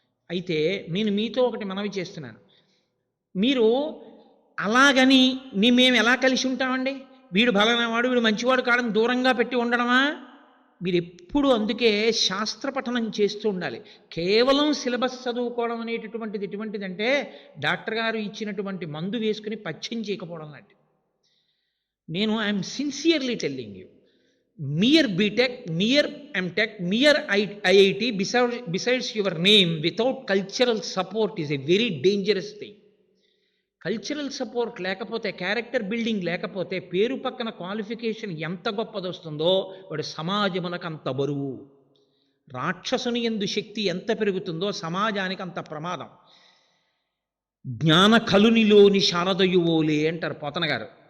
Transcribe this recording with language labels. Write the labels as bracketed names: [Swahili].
[Telugu] అయితే నేను మీతో ఒకటి మనవి చేస్తున్నాను. మీరు అలాగని మేము ఎలా కలిసి ఉంటామండి, వీడు బలమైనవాడు వీడు మంచివాడు కాడని దూరంగా పెట్టి ఉండడమా? మీరు ఎప్పుడు అందుకే శాస్త్ర పఠనం చేస్తూ ఉండాలి. కేవలం సిలబస్ చదువుకోవడం అనేటటువంటిది ఎటువంటిదంటే డాక్టర్ గారు ఇచ్చినటువంటి మందు వేసుకుని పచ్చం చేయకపోవడం లాంటిది. నేను [English] I'm sincerely telling you, mere BTech, mere MTech, mere IIT, besides your name, without cultural support is a very dangerous thing. [Telugu] Cultural support లేకపోతే, క్యారెక్టర్ బిల్డింగ్ లేకపోతే, పేరు పక్కన క్వాలిఫికేషన్ ఎంత గొప్పది వస్తుందో వాడు సమాజమునకు అంత బరువు. రాక్షసుని యందు శక్తి ఎంత పెరుగుతుందో సమాజానికి అంత ప్రమాదం. జ్ఞాన కలునిలోని శారదయువోలే అంటారు పోతన గారు.